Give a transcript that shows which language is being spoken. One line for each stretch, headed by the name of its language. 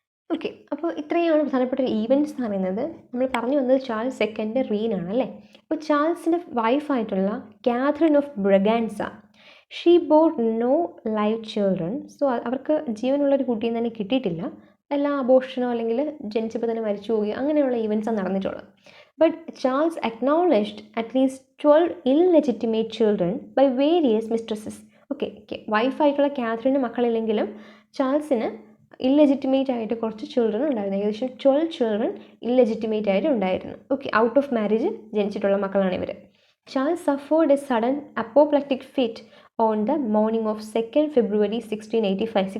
Malayalam: Okay, അപ്പോൾ ഇത്രയാണ് പ്രധാനപ്പെട്ട ഈവൻറ്റ്സ് എന്ന് പറയുന്നത്. നമ്മൾ പറഞ്ഞു വന്നത് ചാൾസ് സെക്കൻഡ് റീനാണ് അല്ലേ. അപ്പോൾ ചാൾസിൻ്റെ വൈഫായിട്ടുള്ള Catherine of ബ്രഗാൻസ,
English: She bore no live children.
Malayalam: So അവർക്ക് ജീവനുള്ളൊരു കുട്ടിയെ തന്നെ കിട്ടിയിട്ടില്ല. എല്ലാം അബോർഷനോ അല്ലെങ്കിൽ ജനിച്ചപ്പോൾ തന്നെ മരിച്ചു പോവുകയോ അങ്ങനെയുള്ള ഈവൻറ്റ്സാണ് നടന്നിട്ടുള്ളത്.
English: But Charles acknowledged at least 12 illegitimate children by various mistresses.
Malayalam: Okay, വൈഫായിട്ടുള്ള Kathryn മക്കളില്ലെങ്കിലും ചാൾസിന് illegitimate ആയിട്ട് കുറച്ച് ചിൽഡ്രൻ ഉണ്ടായിരുന്നു. ഏകദേശം 12 ചിൽഡ്രൻ ഇല്ലെജിറ്റിമേറ്റ് ആയിട്ട് ഉണ്ടായിരുന്നു. ഓക്കെ, ഔട്ട് ഓഫ് മാരേജ് ജനിച്ചിട്ടുള്ള മക്കളാണ് ഇവർ.
English: Charles suffered a sudden apoplectic fit on the morning of 2 February 1685.